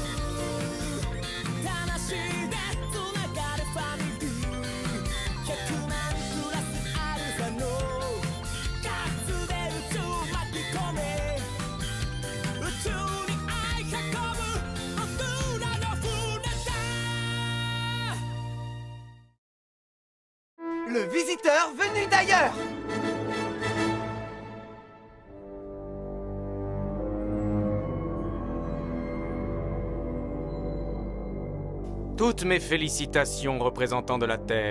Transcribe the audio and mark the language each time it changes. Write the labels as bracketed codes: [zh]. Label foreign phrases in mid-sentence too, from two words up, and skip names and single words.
[ja] 魂でつながるファミリー100万プラスアルファの数で宇宙巻き込め宇宙に愛運ぶ僕らの船だ [fr] Le visiteur venu d'ailleurs! Toutes mes félicitations, représentants de la Terre.